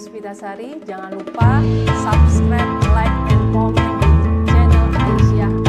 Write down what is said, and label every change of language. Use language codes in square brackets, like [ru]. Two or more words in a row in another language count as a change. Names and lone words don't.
[id] Sari. Jangan lupa [en] subscribe, like, and comment [id] di channel Aisyah ID.